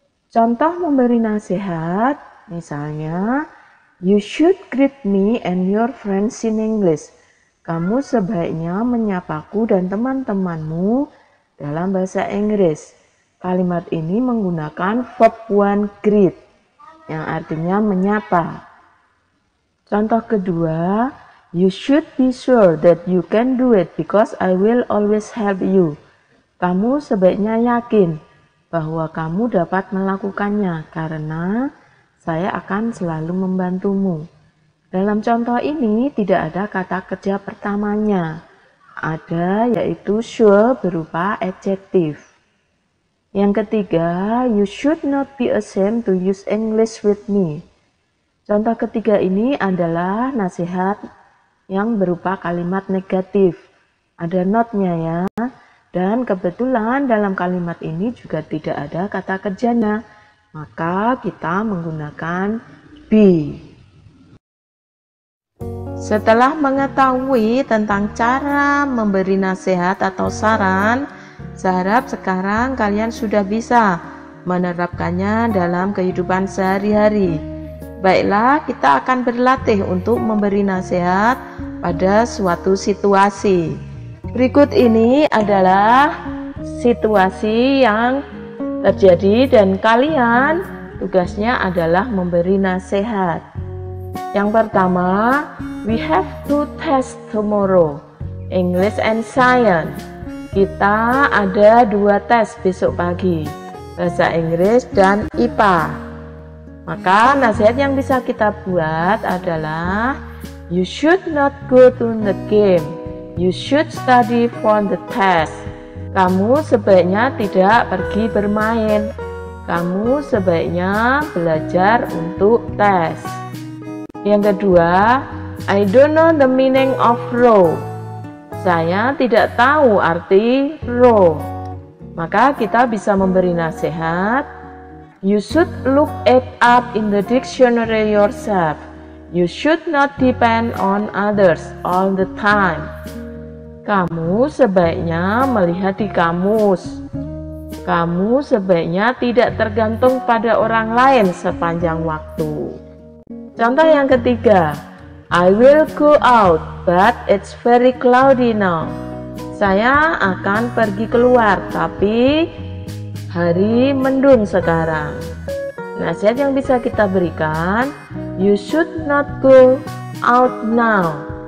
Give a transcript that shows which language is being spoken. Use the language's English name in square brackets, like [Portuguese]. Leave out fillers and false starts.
[Indonesian] Contoh memberi nasihat, misalnya, [English] you should greet me and your friends in English. [Indonesian] Kamu sebaiknya menyapaku dan teman-temanmu dalam bahasa Inggris. Kalimat ini menggunakan verb one greet, yang artinya menyapa. Contoh kedua, [English] you should be sure that you can do it because I will always help you. [Indonesian] Kamu sebaiknya yakin bahwa kamu dapat melakukannya karena saya akan selalu membantumu. Dalam contoh ini tidak ada kata kerja pertamanya. Ada yaitu should berupa adjektif. Yang ketiga, [English] you should not be ashamed to use English with me. [Indonesian] Contoh ketiga ini adalah nasihat yang berupa kalimat negatif. Ada not-nya ya. Dan kebetulan dalam kalimat ini juga tidak ada kata kerjanya. Maka kita menggunakan be. Setelah mengetahui tentang cara memberi nasihat atau saran, saya harap sekarang kalian sudah bisa menerapkannya dalam kehidupan sehari-hari. Baiklah, kita akan berlatih untuk memberi nasihat pada suatu situasi. Berikut ini adalah situasi yang terjadi dan kalian tugasnya adalah memberi nasihat. Yang pertama, [English] we have two tests tomorrow, English and Science. [Indonesian] Kita ada 2 tes besok pagi, bahasa Inggris dan IPA. Maka nasihat yang bisa kita buat adalah, [English] you should not go to the game, you should study for the test. [Indonesian] Kamu sebaiknya tidak pergi bermain, kamu sebaiknya belajar untuk tes. Yang kedua, [English] I don't know the meaning of row. [Indonesian] Saya tidak tahu arti row. Maka kita bisa memberi nasihat, [English] you should look it up in the dictionary yourself. You should not depend on others all the time. [Indonesian] Kamu sebaiknya melihat di kamus. Kamu sebaiknya tidak tergantung pada orang lain sepanjang waktu. Contoh yang ketiga, [English] I will go out, but it's very cloudy now. [Indonesian] Saya akan pergi keluar, tapi hari mendung sekarang. Nasihat yang bisa kita berikan, [English] you should not go out now.